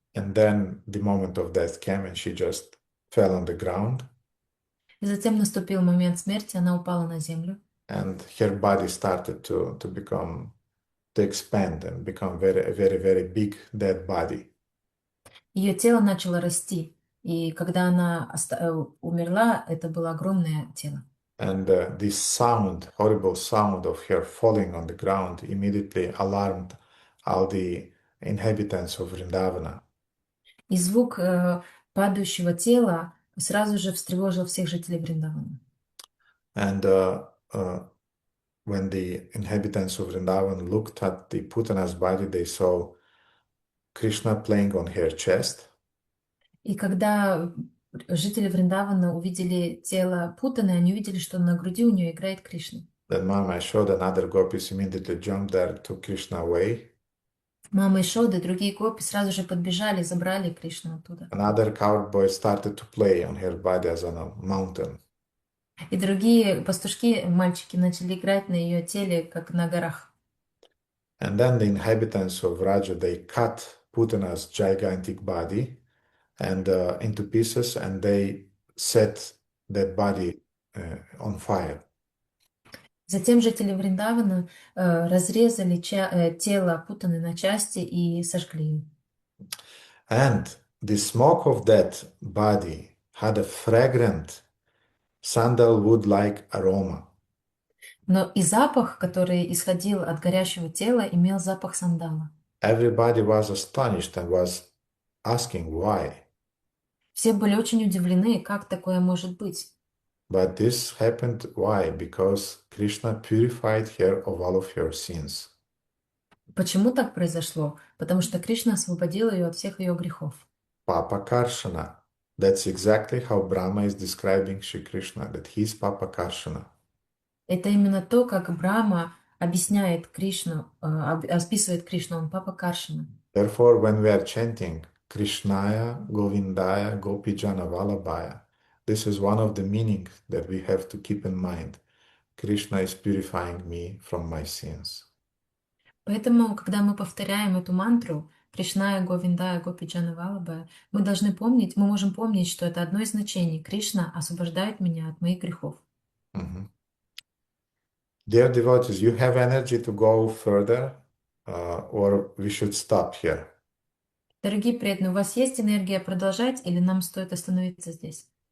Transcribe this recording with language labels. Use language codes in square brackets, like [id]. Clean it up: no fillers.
[en] And then the moment of death came and she just fell on the ground. [ru] И затем наступил момент смерти, она упала на землю. [en] And her body started to expand and become very, very, very big dead body. [ru] Ее тело начало расти, и когда она умерла, это было огромное тело. [en] And this sound, horrible sound of her falling on the ground immediately alarmed all the inhabitants of Vrindavana. [ru] И звук падающего тела сразу же встревожил всех жителей Вриндавана. [en] And when the inhabitants of Vrindavan looked at the Putana's body, they saw Krishna playing on her chest. [ru] И когда жители Вриндавана увидели тело Путаны, они увидели, что на груди у нее играет Кришна. [en] Then Mama Yashoda and other gopis immediately jumped there, took Krishna away. [ru] Мама Ишода и другие гопи сразу же подбежали и забрали Кришну оттуда. [en] Another cowboy started to play on her body as on a mountain. [ru] И другие пастушки, мальчики, начали играть на ее теле, как на горах. [en] And then the inhabitants of Raja, they cut Putana's gigantic body and into pieces, and they set that body on fire. [ru] Затем жители Вриндавана разрезали тело Путаны на части и сожгли ее. [en] And the smoke of that body had a fragrant sandalwood-like aroma. [ru] Но и запах, который исходил от горящего тела, имел запах сандала. [en] Everybody was astonished and was asking why. [ru] Все были очень удивлены, как такое может быть. [en] But this happened why? Because Krishna purified her of all of her sins. [ru] Почему так произошло? Потому что Кришна освободил ее от всех ее грехов. [sa] Papa Karshana. [en] That's exactly how Brahma is describing Shri Krishna, that he is Papa Karshana. [ru] Это именно то, как Брахма объясняет Кришну, описывает Кришну, он Папа Каршина. [en] Therefore, when we are chanting Krishnaya, Govindaya, Gopijana Vallabhaya, this is one of the meanings that we have to keep in mind. Krishna is purifying me from my sins. [ru] Поэтому, когда мы повторяем эту мантру Кришная, Говиндая, Гопиджана Валабая, мы можем помнить, что это одно из значений. Кришна освобождает меня от моих грехов. Mhm. [en] Dear devotees, you have energy to go further, or we should stop here. [ru] Дорогие преданные, у вас есть энергия продолжать или нам стоит остановиться здесь?